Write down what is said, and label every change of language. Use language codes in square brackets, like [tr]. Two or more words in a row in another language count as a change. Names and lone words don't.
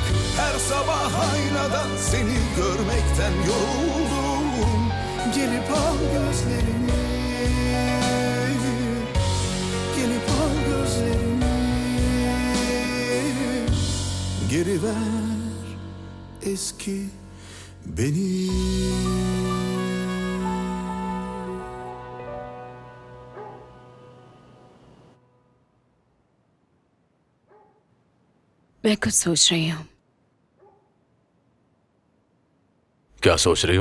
[tr] Her sabah aynada seni görmekten yoruldum. Gelip al gözlerini. Gelip al gözlerini. Geri ver eski beni. [hi] मैं कुछ सोच रही हूँ। क्या सोच रही हो?